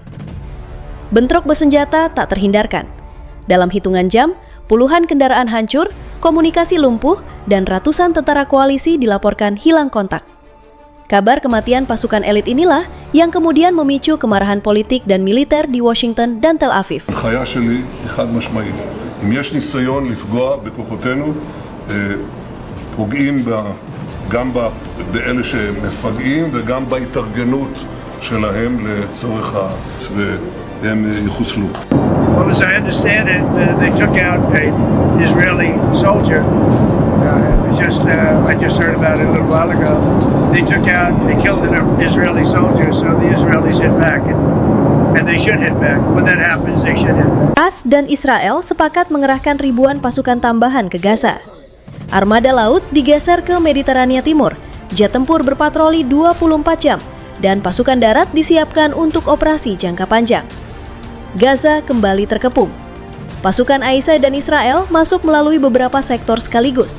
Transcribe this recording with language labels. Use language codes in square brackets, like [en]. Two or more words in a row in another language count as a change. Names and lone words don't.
[id] Bentrok bersenjata tak terhindarkan. Dalam hitungan jam, puluhan kendaraan hancur, komunikasi lumpuh, dan ratusan tentara koalisi dilaporkan hilang kontak. Kabar kematian pasukan elit inilah yang kemudian memicu kemarahan politik dan militer di Washington dan Tel Aviv. [he] ההנחיה שלי היא חד משמעית. אם יש ניסיון לפגוע בכוחותינו, פוגעים גם באלה שמפגעים וגם בהתארגנות שלהם לצורך והם יחוסלו. [en] Well, as I understand it, they took out an Israeli soldier. I just heard about it a little while ago. They killed an Israeli soldier, so the Israelis hit back, and they should hit back. When that happens, they should hit back. [id] AS dan Israel sepakat mengerahkan ribuan pasukan tambahan ke Gaza. Armada laut digeser ke Mediterania Timur, jet tempur berpatroli 24 jam, dan pasukan darat disiapkan untuk operasi jangka panjang. Gaza kembali terkepung. Pasukan AISA dan Israel masuk melalui beberapa sektor sekaligus.